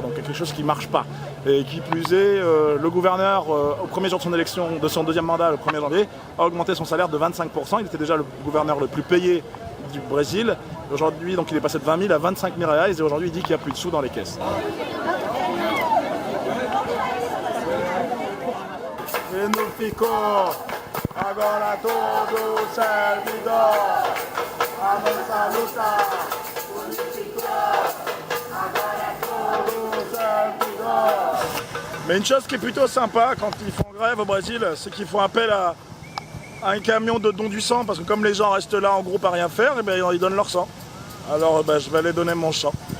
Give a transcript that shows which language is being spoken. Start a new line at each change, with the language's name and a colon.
French: Donc quelque chose qui ne marche pas. Et qui plus est, le gouverneur, au premier jour de son élection, de son deuxième mandat, le 1er janvier, a augmenté son salaire de 25%. Il était déjà le gouverneur le plus payé du Brésil. Aujourd'hui, donc il est passé de 20 000 à 25 000 reais et aujourd'hui il dit qu'il n'y a plus de sous dans les caisses.
Portuguese: E não ficou, agora todo servidor, a nossa luta unificou, agora todo servidor.
French: Mais une chose qui est plutôt sympa quand ils font grève au Brésil, c'est qu'ils font appel à un camion de don du sang, parce que comme les gens restent là en groupe à rien faire, et bien, ils donnent leur sang. Alors je vais aller donner mon sang.